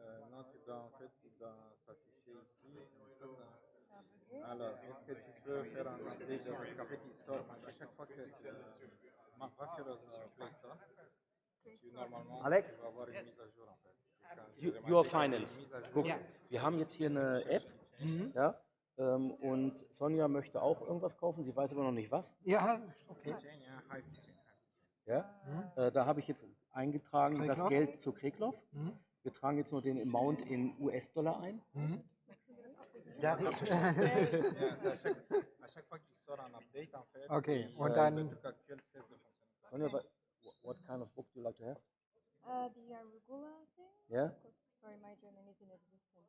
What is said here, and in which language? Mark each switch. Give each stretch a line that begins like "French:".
French: Non, tu dois en fait s'afficher ici. Alors, est-ce que tu peux faire un update de parce qu'en fait, il sort à chaque fois que tu vas sur le Play Store, normalement, Alex? tu vas avoir une mise à jour en fait.
English: Your Finance.
German: Guck, wir haben jetzt hier eine App, ja, und Sonja möchte auch irgendwas kaufen, sie weiß aber noch nicht was. Ja, okay. Ja, da habe ich jetzt eingetragen das Geld zu Kriegloff. Wir tragen jetzt nur den Amount in US-Dollar ein. Ja,
French: à chaque fois qu'il sort un update, en fait,
German: okay, und dann.
French: le truc actuel cesse de fonctionner.
English: Sonja, what kind of book do you like to have? The arugula thing? Yeah? Because sorry, my German is inexistent.